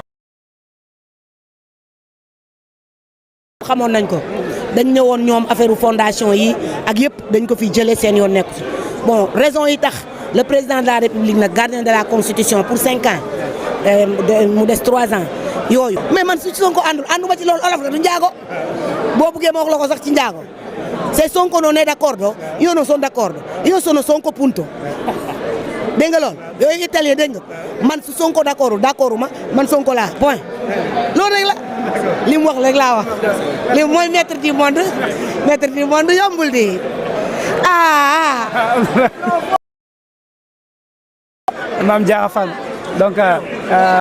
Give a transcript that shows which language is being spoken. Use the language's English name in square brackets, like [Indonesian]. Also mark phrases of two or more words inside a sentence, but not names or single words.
[Wolof] xamoon nañ ko dañ ñëwoon ñoom [French] affaire fondation [Wolof] yi ak yëpp dañ ko fi jëlee seen yoon nekku ci [French] bon raison [Wolof] yi tax [French] le président de la République [Wolof] nag [French] gardien de la constitution pour 5 ans [Wolof] mu [French] des 3 ans [Wolof] yooyu. mais man su Sonko ànduma ci loolu olof la du njaago boo buggee ma wax la ko sax ci njaago se Sonko [Italian] non è d'accordo io non sono d'accordo io sono Sonko punto [Wolof] dégg nga loolu yooyu italien dégg nga man su Sonko d'accord man Sonko laa point loolu rek la. li mu wax rek laa wax li mooy [French] maître du monde [Wolof] yombul di Mame Diarra Fam donc